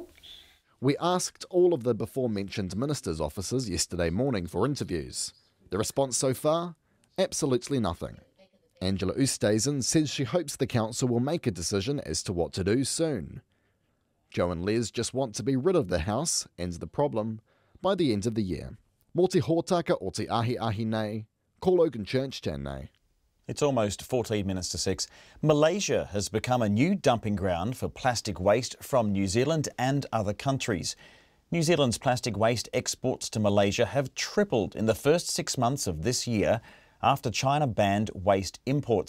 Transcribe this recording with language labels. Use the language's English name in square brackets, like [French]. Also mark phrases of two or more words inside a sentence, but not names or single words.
[English] We asked all of the before-mentioned ministers' offices yesterday morning for interviews. The response so far? Absolutely nothing. Angela Oosthuizen says she hopes the council will make a decision as to what to do soon. Joe and Les just want to be rid of the house and the problem by the end of the year. [Māori] Mō te hōtaka o te ahi nei, ko Logan Church tēnei. [English] It's almost 14 minutes to 6. Malaysia has become a new dumping ground for plastic waste from New Zealand and other countries. New Zealand's plastic waste exports to Malaysia have tripled in the first 6 months of this year after China banned waste imports.